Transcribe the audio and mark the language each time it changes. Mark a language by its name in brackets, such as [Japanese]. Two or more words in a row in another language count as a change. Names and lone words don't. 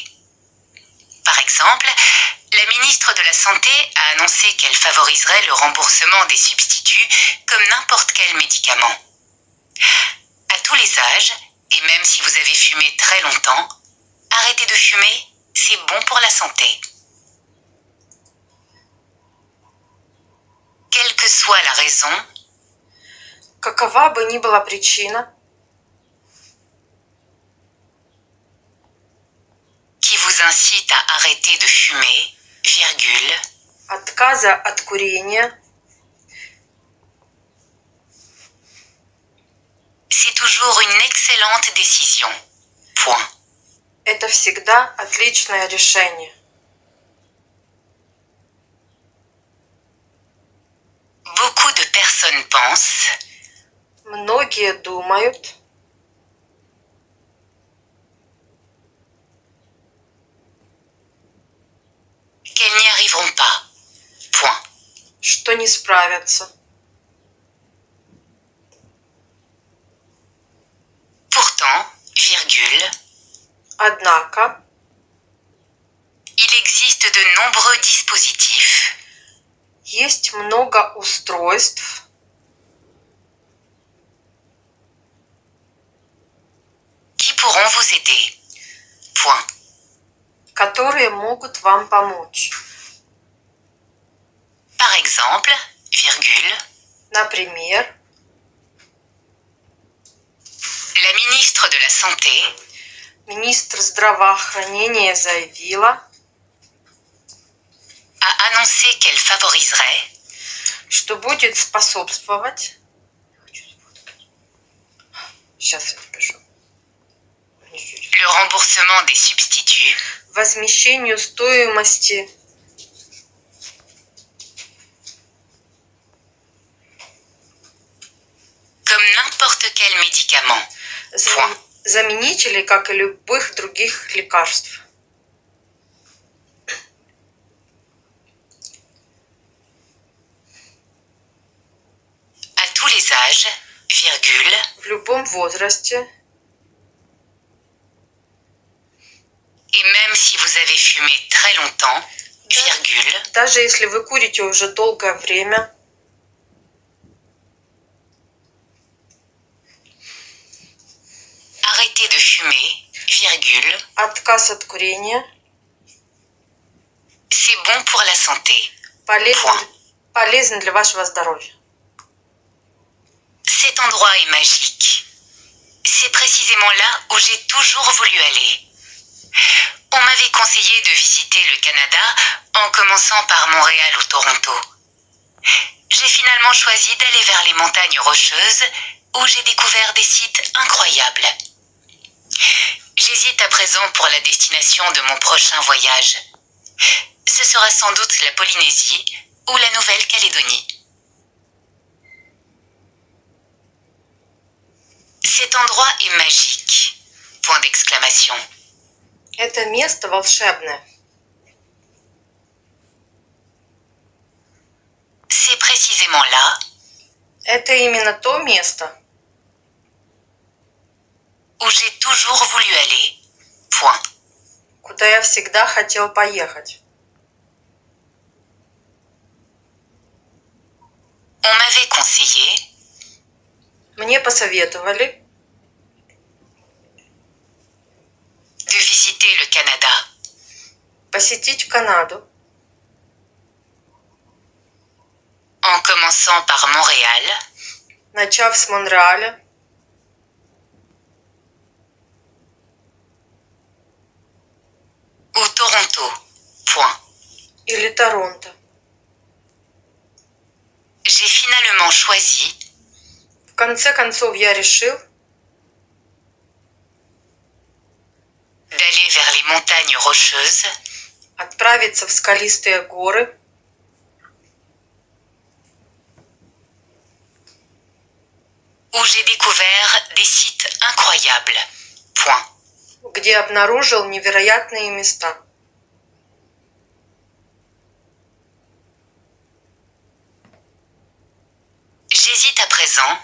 [French] Par exemple, la ministre de la Santé a annoncé qu'elle favoriserait le remboursement des substituts comme n'importe quel médicament. À tous les âges, et même si vous avez fumé très longtemps, arrêter de fumer, c'est bon pour la santé. Quelle que soit la raison, [Russian] Какова бы ни была причина, [French] qui vous incite à arrêter de fumer, virgule, [Russian] отказа от курения [French] c'est toujours une excellente décision. Point. – [Russian] это всегда отличное решение. [French] Beaucoup de personnes pensent [Russian] Многие думают, [French] qu'elles n'y arriveront pas. Point. [Russian] что не справятся. [French] Pourtant, virgule, [Russian] Однако [French] il existe de nombreux dispositifs [Russian] есть много устройств, [French] qui pourront vous aider. Point. [Russian] которые могут вам помочь. [French] Par exemple, virgule, [Russian] Например, [French] la ministre de la Santé [Russian] министр здравоохранения заявила, [French] a annoncé qu'elle favoriserait [Russian] что будет способствовать. Сейчас я напишу. [French] le remboursement des substituts [Russian] Возмещению стоимости [French] comme n'importe quel médicament. Point. [Russian] заменителей, как и любых других лекарств. [French] À tous les âges, virgule, [Russian] В любом возрасте, [French] et même si vous avez fumé très longtemps, virgule, [Russian] даже если вы курите уже долгое время, [French] arrêter de fumer, virgule, [Russian] отказ от курения [French] c'est bon pour la santé. [Russian] полезен для вашего здоровья. [French] Cet endroit est magique. C'est précisément là où j'ai toujours voulu aller. On m'avait conseillé de visiter le Canada en commençant par Montréal ou Toronto. J'ai finalement choisi d'aller vers les montagnes rocheuses où j'ai découvert des sites incroyables. J'hésite à présent pour la destination de mon prochain voyage. Ce sera sans doute la Polynésie ou la Nouvelle-Calédonie. Cet endroit est magique. Point d'exclamation. [Russian] Это место волшебное. [French] C'est précisément là [Russian] Это именно то место, [French] où j'ai toujours voulu aller. Point. [Russian] куда я всегда хотел поехать. [French] On m'avait conseillé [Russian] Мне посоветовали [French] de visiter le Canada [Russian] посетить Канаду, [French] en commençant par Montréal [Russian] начав с Монреаля [French] ou Toronto. Point. [Russian] или Торонто. [French] finalement choisi [Russian] В конце концов я решил [French] d'aller vers les montagnes rocheuses [Russian] отправиться в скалистые горы, [French] où j'ai découvert des sites incroyables. Point. [Russian] где обнаружил невероятные места. [French] J'hésite à présent